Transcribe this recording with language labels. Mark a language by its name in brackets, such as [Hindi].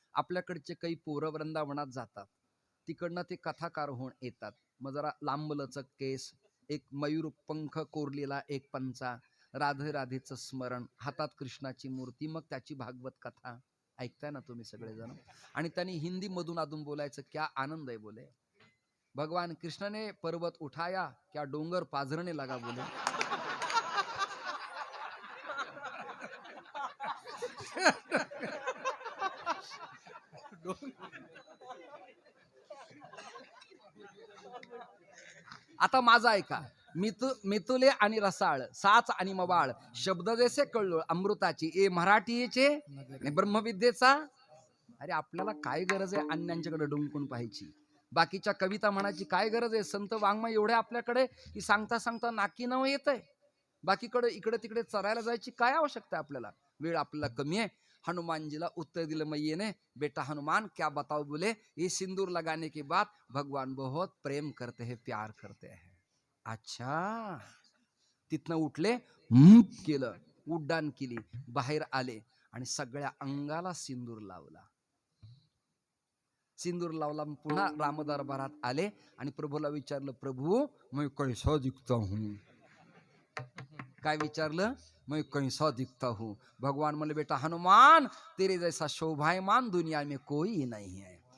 [Marathi] आपल्याकडचे काही पोरं वृंदावनात जातात, तिकडनं ते कथाकार होऊन येतात. मग जरा लांबलचक केस, एक मयूर पंख कोरलेला एक पंचा, राधे राधेचं स्मरण, हातात कृष्णाची मूर्ती, मग त्याची भागवत कथा ऐकताय ना तुम्ही सगळेजण. आणि त्यांनी हिंदी मधून अधून बोलायचं, [Hindi] क्या आनंद [Marathi] आहे बोले. [Hindi] भगवान कृष्ण ने पर्वत उठाया, क्या डोंगर पाझरने लगा बोले. [Marathi] आता माझा ऐका. मितुले आणि रसाळ, साच आणि मवाळ, शब्द जैसे कळलो अमृताची, ए मराठीचे ब्रह्मविद्येचा. अरे आपल्याला काय गरज आहे अन्यांच्याकडे डुंकून पाहायची, बाकीच्या कविता म्हणायची काय गरज आहे. संत वाङ्मय एवढे आपल्याकडे की सांगता सांगता नाकी नव येत आहे. बाकीकडे इकडे तिकडे चरायला जायची काय आवश्यकता आहे आपल्याला. वेळ आपल्याला कमी आहे. हनुमानजीला उत्तर दिलं [Hindi] मैये ने, बेटा हनुमान क्या बताओ बोले, ये सिंदूर लगाने के बाद भगवान बहुत प्रेम करते हैं, प्यार करते हैं. अच्छा. [Marathi] तिथनं उठले, केलं, उड्डाण केली, बाहेर आले आणि सगळ्या अंगाला सिंदूर लावला. सिंदूर लावला, पुन्हा रामदरबारात आले आणि प्रभूला विचारलं, प्रभू [Hindi] मैं कैसा दिखता हूं. [Marathi] काय विचारलं, [Hindi] मैं कैसा दिखता हूं. [Marathi] भगवान म्हणले, [Hindi] बेटा हनुमान तेरे जैसा शोभायमान दुनिया में कोई नहीं है.